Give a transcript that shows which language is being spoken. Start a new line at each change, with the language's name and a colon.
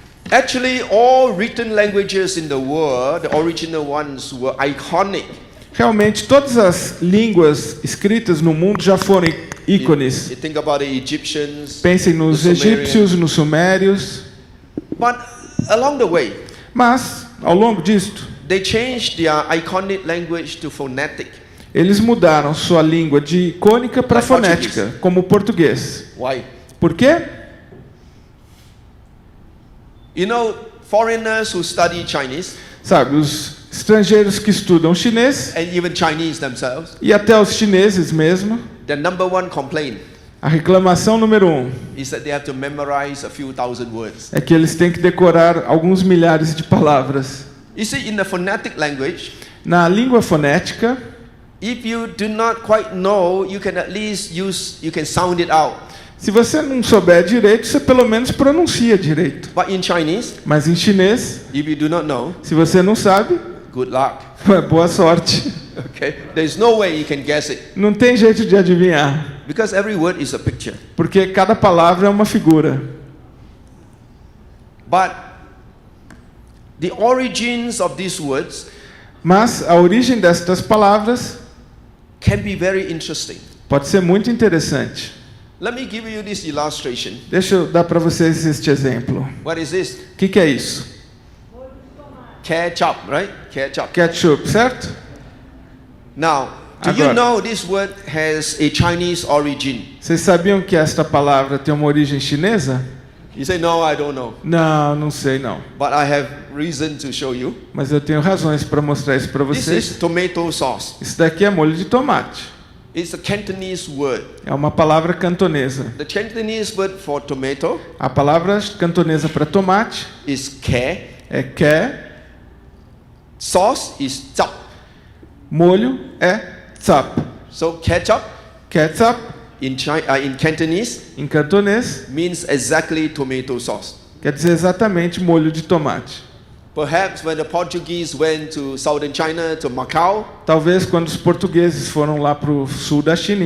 English: Actually, all written languages in the world, the original ones, were iconic.
Portuguese: Realmente, todas as línguas escritas no mundo já foram ícones.
English: You think about the Egyptians.
Portuguese: Pensem nos
English: the Sumerians.
Portuguese: egípcios, nos sumérios.
English: But along the way,
Portuguese: Mas, ao longo disto,
English: they changed their iconic language to phonetic.
Portuguese: Eles mudaram sua língua de icônica para
English: Like
Portuguese: fonética, como o português.
English: Why?
Portuguese: Por quê?
English: You know, foreigners who study Chinese
Portuguese: Sabe, os estrangeiros que estudam chinês,
English: and even Chinese themselves,
Portuguese: e até os chineses mesmo,
English: the number one complaint
Portuguese: a reclamação número 1
English: is that they have to memorize a few thousand words.
Portuguese: é que eles têm que decorar alguns milhares de palavras.
English: You see, in the phonetic language,
Portuguese: Na língua fonética,
English: if you do not quite know, you can at least you can sound it out.
Portuguese: se você não souber direito, você pelo menos pronuncia direito.
English: But in Chinese,
Portuguese: Mas em chinês,
English: if you do not know,
Portuguese: se você não sabe,
English: good luck.
Portuguese: boa sorte.
English: Okay? There's no way you can guess it
Portuguese: Não tem jeito de adivinhar,
English: because every word is a picture.
Portuguese: porque cada palavra é uma figura.
English: But the origins of these words
Portuguese: Mas a origem destas palavras
English: can be very interesting.
Portuguese: pode ser muito interessante.
English: Let me give you this illustration.
Portuguese: Deixa eu dar para vocês este exemplo.
English: What is this?
Portuguese: O que é isso?
English: Ketchup, right? Ketchup.
Portuguese: Ketchup, certo?
English: Now, do you
Portuguese: Agora.
English: know this word has a Chinese origin?
Portuguese: Vocês sabiam que esta palavra tem uma origem chinesa?
English: You say, no, I don't know.
Portuguese: Não, não sei não.
English: But I have reason to show you.
Portuguese: Mas eu tenho razões para mostrar isso para
English: This
Portuguese: vocês.
English: is tomato sauce.
Portuguese: Isso daqui é molho de tomate.
English: It's a Cantonese word.
Portuguese: É uma palavra cantonesa.
English: The Cantonese word for tomato
Portuguese: A palavra cantonesa para tomate
English: is ke.
Portuguese: é ke,
English: Sauce is zap.
Portuguese: molho é tsap.
English: So ketchup
Portuguese: Ketchup,
English: in Cantonese
Portuguese: em cantonês,
English: means exactly tomato sauce.
Portuguese: quer dizer exatamente molho de tomate.
English: Perhaps when the Portuguese went to southern China, to Macau,
Portuguese: Talvez quando os portugueses foram lá para o sul da China, em